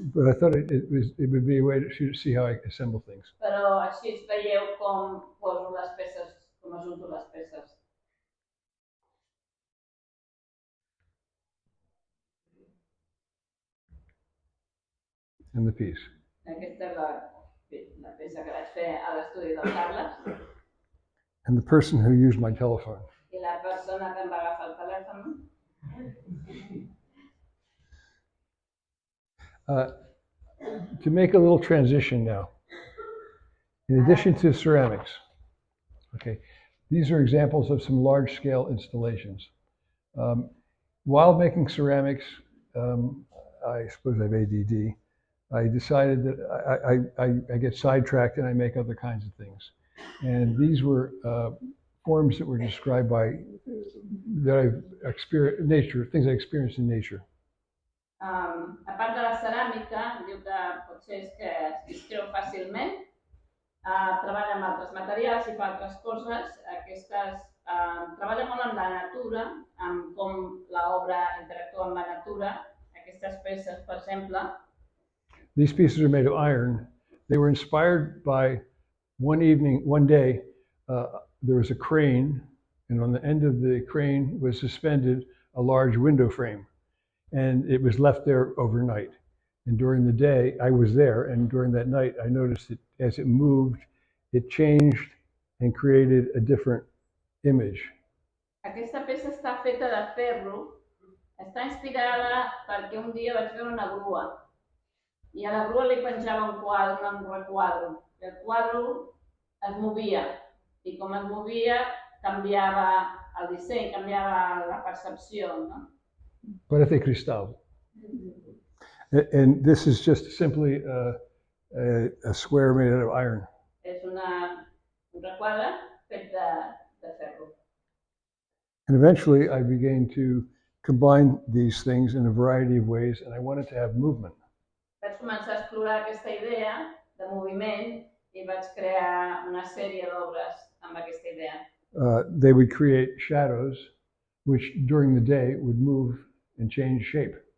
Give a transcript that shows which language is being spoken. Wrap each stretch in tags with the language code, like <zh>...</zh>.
<en>But I thought it would be a way to see how I assemble things.</en> <ca>Però així veieu com poso les peces, com ajunto les peces.</ca> <en>And the piece.</en> <ca>Aquesta és la peça que vaig fer a l'estudi del Carles.</ca> <en>And the person who used my telephone.</en> <ca>I la persona que em va agafar el telèfon.</ca> <en>To make a little transition now, in addition to ceramics, okay, these are examples of some large-scale installations. While making ceramics, I suppose I have ADD. I decided that I get sidetracked and I make other kinds of things. And these were forms that were described by that I've experienced nature, things I experienced in nature.</en> <ca>A part de la ceràmica, diu que potser és que es distreu fàcilment, treballa amb altres materials i fa altres coses. Aquestes treballa molt amb la natura, amb com l'obra interactua amb la natura. Aquestes peces, per exemple.</ca> <en>These pieces are made of iron. They were inspired by one day, there was a crane, and on the end of the crane was suspended a large window frame. And it was left there overnight. And during the day, I was there, and during that night, I noticed that as it moved, it changed and created a different image.</en> <ca>Aquesta peça està feta de ferro, està inspirada perquè un dia vaig veure una grua i a la grua li penjava un requadre. I el quadre es movia i com es movia canviava el disseny, canviava la percepció, no?</ca> <es>Parece cristal.</es> <en>And this is just simply a square made out of iron.</en> <ca>És un requadre fet de ferro.</ca> <en>And eventually I began to combine these things in a variety of ways, and I wanted to have movement.</en> <ca>Vaig començar a explorar aquesta idea de moviment i vaig crear una sèrie d'obres amb aquesta idea.</ca> <en>They would create shadows, which during the day would move and change shape.</en>